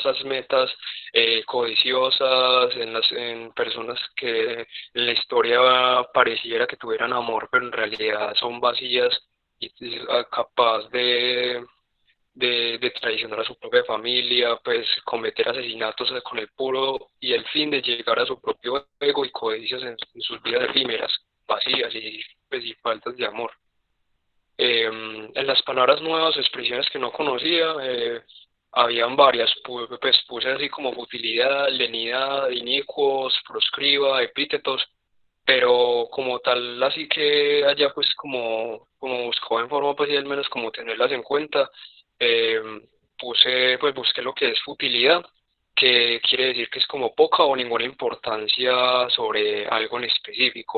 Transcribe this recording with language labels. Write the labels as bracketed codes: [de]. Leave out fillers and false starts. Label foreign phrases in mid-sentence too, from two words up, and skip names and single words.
[es] esas metas codiciosas en personas que en la historia pareciera que tuvieran amor, pero en realidad son vacías y capaz de traicionar a su propia familia, pues cometer asesinatos con el puro y el fin de llegar a su propio ego y codicias en sus vidas efímeras, vacías y, pues, y faltas de amor. En las palabras nuevas, expresiones que no conocía, habían varias, pues puse así como futilidad, lenidad, inicuos, proscriba, epítetos, pero como tal, así que allá pues como buscaba en forma pues y al menos como tenerlas en cuenta, eh, pues busqué lo que es futilidad, que quiere decir que es como poca o ninguna importancia sobre algo en específico.